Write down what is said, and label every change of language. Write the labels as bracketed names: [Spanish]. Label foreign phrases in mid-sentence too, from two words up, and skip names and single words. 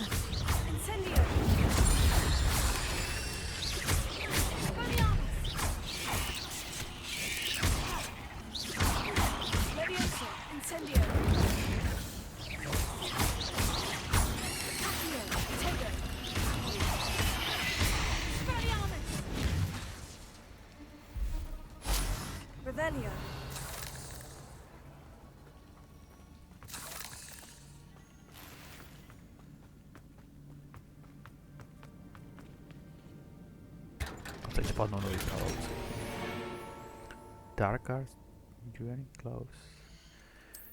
[Czech] Incendio. Levioso. Incendio. Protego. Expelliarmus. Revelio. A teď spadnou nový královci. [English] Dark Arts, Journey Close.